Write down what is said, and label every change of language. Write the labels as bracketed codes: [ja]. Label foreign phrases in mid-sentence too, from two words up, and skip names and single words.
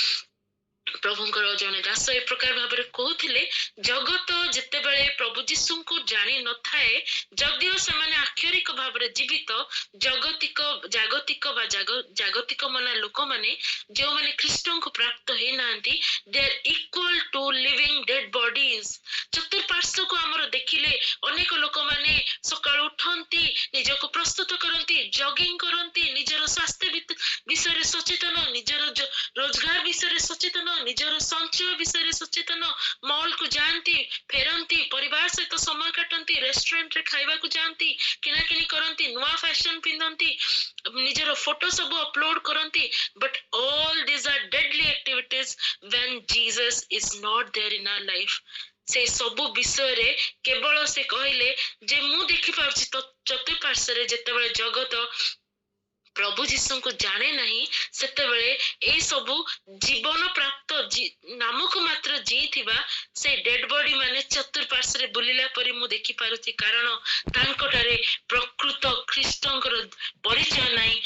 [or] ପ୍ରଭୁଙ୍କର ଜଣେ ଦାସ ଏ ପ୍ରକାର ଭାବରେ କହୁଥିଲେ, ଜଗତ ଯେତେବେଳେ ପ୍ରଭୁ ଯୀଶୁଙ୍କୁ ଜାଣି ନଥାଏ, ଯଦିଓ ସେମାନେ ଆକ୍ଷରିକ ଭାବରେ ଜୀବିତ, ଜାଗତିକ ବା ଜାଗତିକ ମନା ଲୋକମାନେ ଯେଉଁମାନେ ଖ୍ରୀଷ୍ଟଙ୍କୁ ପ୍ରାପ୍ତ ହେଇନାହାନ୍ତି, [en] they are equal to living dead bodies। [or] ଚତୁଃପାର୍ଶ୍ୱକୁ ଆମର ଦେଖିଲେ ଅନେକ ଲୋକମାନେ ସକାଳୁ ଉଠନ୍ତି, ନିଜକୁ ପ୍ରସ୍ତୁତ କରନ୍ତି, ଜଗିଂ କରନ୍ତି, ନିଜର ସ୍ୱାସ୍ଥ୍ୟ ବିଷୟରେ ସଚେତନ, ନିଜର ରୋଜଗାର ବିଷୟରେ ସଚେତନ, ନିଜର ସଞ୍ଚୟ ବିଷୟରେ ସଚେତନ, ମଲକୁ ଯାଆନ୍ତି, ଫେରନ୍ତି, ପରିବାର ସହିତ ସମୟ କାଟନ୍ତି, ରେଷ୍ଟୁରାଣ୍ଟରେ ଖାଇବାକୁ ଯାଆନ୍ତି, କିଣାକିଣି କରନ୍ତି, ନୂଆ ଫ୍ୟାସନ ପିନ୍ଧନ୍ତି, ନିଜର ଫଟୋ ସବୁ ଅପଲୋଡ କରନ୍ତି। [en] ବଟ୍ all these are deadly activities when Jesus is not there in our life। [or] ସେ ସବୁ ବିଷୟରେ କେବଳ ସେ କହିଲେ ଯେ ମୁଁ ଦେଖିପାରୁଛି ଚତୁଃପାର୍ଶ୍ୱରେ ଯେତେବେଳେ ଜଗତ ପ୍ରଭୁ ଯୀଶୁଙ୍କୁ ଜାଣେ ନାହିଁ, ସେତେବେଳେ ଏଇ ସବୁ ଜୀବନ ପ୍ରାପ୍ତ ନାମକୁ ମାତ୍ର ଜିଇଥିବା ସେ [en] dead body [or] ମାନେ ଚତୁଃପାର୍ଶ୍ୱରେ ବୁଲିଲା ପରି ମୁଁ ଦେଖିପାରୁଛି, କାରଣ ତାଙ୍କଠାରେ ପ୍ରକୃତ ଖ୍ରୀଷ୍ଟଙ୍କର ପରିଚୟ ନାହିଁ।